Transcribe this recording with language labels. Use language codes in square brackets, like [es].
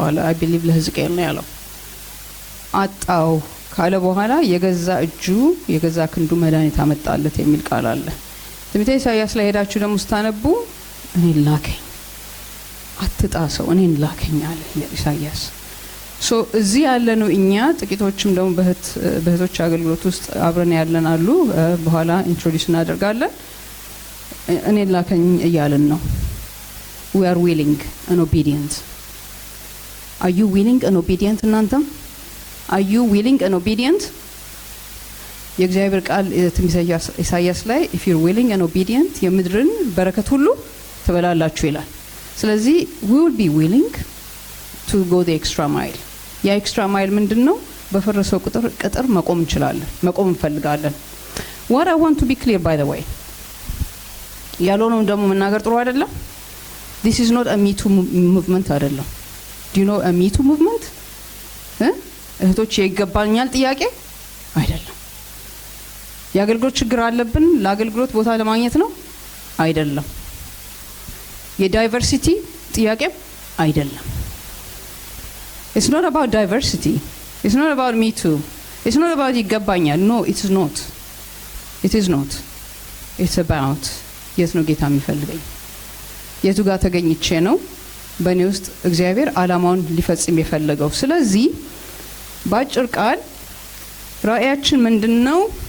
[en] I believe [am] ለሕዝቅኤል ነው ያለው። አጣው ካለ በኋላ የገዛ እጁ የገዛ ክንዱ መድኃኒት አመጣለት የሚል ቃል አለ። ትንቢተ ኢሳይያስ ላይ ሄዳችሁ ደግሞ ስታነቡ እኔን ላከኝ አትጣሰው እኔን ላከኝ አለ ኢሳይያስ። ሶ እዚህ ያለነው እኛ ጥቂቶችም ደግሞ በእህቶች አገልግሎት ውስጥ አብረን ያለን አሉ። በኋላ ኢንትሮዲዩስ እናደርጋለን። እኔን ላከኝ እያልን ነው። [en] we are willing and obedient. are you willing and obedient እናንተም? are you willing and obedient? [am] የእግዚአብሔር ቃል ትንቢተ ኢሳይያስ ላይ [en] if you're willing and obedient [am] የምድርን በረከት ሁሉ ትበላላችሁ ይላል። ስለዚህ [en] we will be willing to go the extra mile. [am] ያ extra mile ምንድነው? በፈረሰው ቅጥር መቆም እንችላለን፣ መቆም እንፈልጋለን። [en] what I want to be clear by the way [am] ያልሆነውን ደግሞ መናገር ጥሩ አይደለም። [en] this is not a me too movement አይደለም። do you know a me too movement? [am] እህቶች ይገባኛል ጥያቄ አይደለም። የአገልግሎት ችግር አለብን ለአገልግሎት ቦታ ለማግኘት ነው አይደለም። የዳይቨርሲቲ ጥያቄ አይደለም። [en] it's not about diversity, it's not about [am] me too, it's not about ይገባኛል [en] no it is not it's about [am] የት ነው ጌታ የሚፈልገኝ የቱ ጋር ተገኝቼ ነው በእኔ ውስጥ እግዚአብሔር ዓላማውን ሊፈጽም የፈለገው። ስለዚህ ባጭር ቃል ራእያችን ምንድነው?